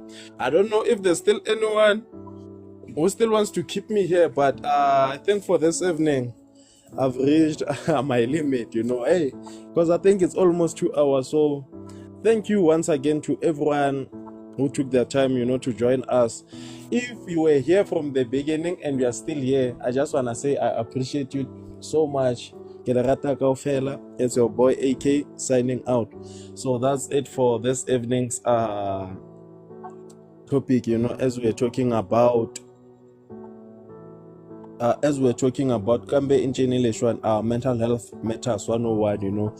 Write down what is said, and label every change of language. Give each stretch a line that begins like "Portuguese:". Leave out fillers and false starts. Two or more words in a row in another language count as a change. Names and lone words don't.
English: I don't know if there's still anyone who still wants to keep me here, but I think for this evening I've reached my limit, you know. Hey, because I think it's almost 2 hours. So thank you once again to everyone who took their time, you know, to join us. If you were here from the beginning and you are still here, I just want to say I appreciate you so much.
Southern Sotho: Ke le rata kaofela.
English: It's your boy AK signing out. So that's it for this evening's topic, you know, as we're talking about Kambe Inchinileshwan, mental health matters 101, you know.